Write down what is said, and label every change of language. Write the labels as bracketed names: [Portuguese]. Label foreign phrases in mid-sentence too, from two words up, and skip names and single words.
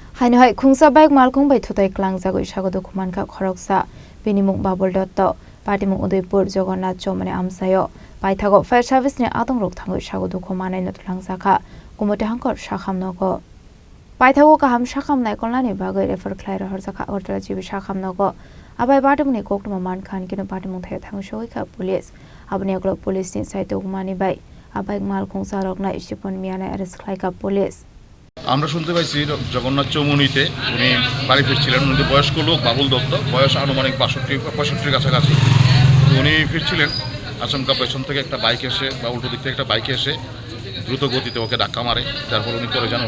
[Kok Borok] Hainoi khungsa baik malkhung bai thutai klang jagoi sagodo khuman kha khoroksa binimung babul dotto patimung udaipur jagannath chomane amsayo paithago [English] fire service [Kok Borok] ne adong rok thangoi sagodo khumanai notlang sakha kumote hangkor sakhamnogo paithago kaham sakhamnai kolnani bagai refer khlaira harjaka ortra jibi sakhamnogo abai patimung ne koknuma man khan kino patimung thai thangshoi kha police abne aglo police ni saito kumani bai abai malkhung sarokna isipon miana arrest khlaika police [Bangla] আমরা শুনতে পাইছি জগন্নাথ চৌমুহনীতে উনি বাড়ি ফিরছিলেন। উনি বয়স্ক লোক বাবুল দত্ত, বয়স আনুমানিক 65-65 কাছাকাছি। উনি ফিরছিলেন, আচমকা পেছন থেকে একটা বাইক এসে বা উল্টো দিক থেকে একটা বাইকে এসে দ্রুত গতিতে ওকে ধাক্কা মারে, যার ফলে উনি পড়ে যান।